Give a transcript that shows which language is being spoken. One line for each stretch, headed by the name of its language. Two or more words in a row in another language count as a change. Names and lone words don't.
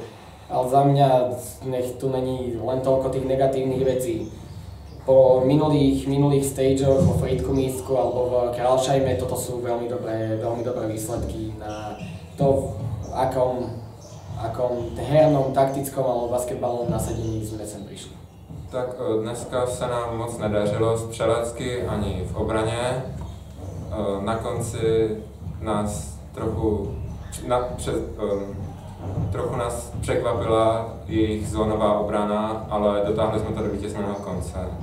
Slovak: Ale za mňa nech tu není len toľko tých negatívnych vecí. Po minulých stageoch, vo Frýdku místku alebo v Králšajme, toto sú veľmi dobré výsledky na to, v akom hernom, taktickom alebo basketbalovom nasadení sme sem prišli.
Czech: Tak dneska se nám moc nedařilo střelecky ani v obraně. Na konci nás trochu nás překvapila jejich zónová obrana, ale dotáhli jsme to do vítězného konce.